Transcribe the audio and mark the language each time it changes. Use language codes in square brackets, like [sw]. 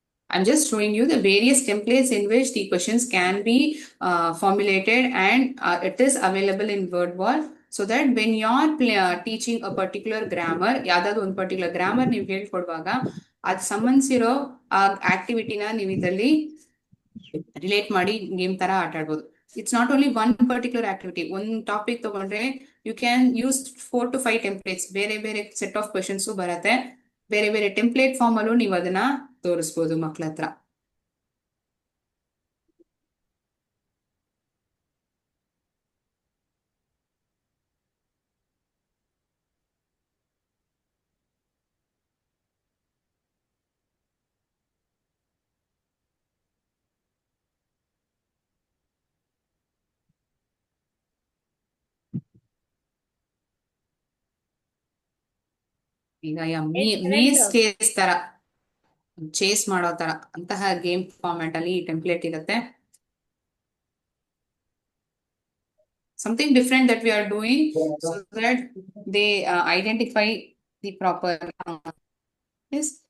[en] I'm just showing you the various templates in which the questions can be formulated, and it is available in WordWall, so that when you are teaching a particular grammar, [kn] ಯಾವ್ದಾದ್ರು ಒಂದು particular grammar ನೀವು ಹೇಳ್ಕೊಡುವಾಗ ಅದು ಸಂಬಂಧಿಸಿರೋ ಆ ಆಕ್ಟಿವಿಟಿನ ನೀವು ಇದರಲ್ಲಿ relate ಮಾಡಿ game ತರ ಆಟ ಆಡ್ಬೋದು. [en] It's not only one particular activity. [kn] ಒಂದು ಟಾಪಿಕ್ ತಗೊಂಡ್ರೆ [en] You can use 4 to 5 templates. [kn] ಬೇರೆ ಬೇರೆ ಸೆಟ್ ಆಫ್ ಕ್ವೆಶನ್ಸ್ ಬರುತ್ತೆ. ಬೇರೆ ಬೇರೆ ಟೆಂಪ್ಲೇಟ್ ಫಾರ್ಮ್ ಅಲ್ಲೂ ನೀವು ಅದನ್ನ ತೋರಿಸ್ಬೋದು ಮಕ್ಳ ಹತ್ರ. ಈಗ ಚೇಸ್ ತರ, ಚೇಸ್ ಮಾಡೋ ತರ ಅಂತಹ ಗೇಮ್ ಫಾರ್ಮ್ಯಾಟ್ ಅಲ್ಲಿ ಈ ಟೆಂಪ್ಲೇಟ್ ಇರುತ್ತೆ. [en] Something different that we are doing so that they identify the proper. Yes.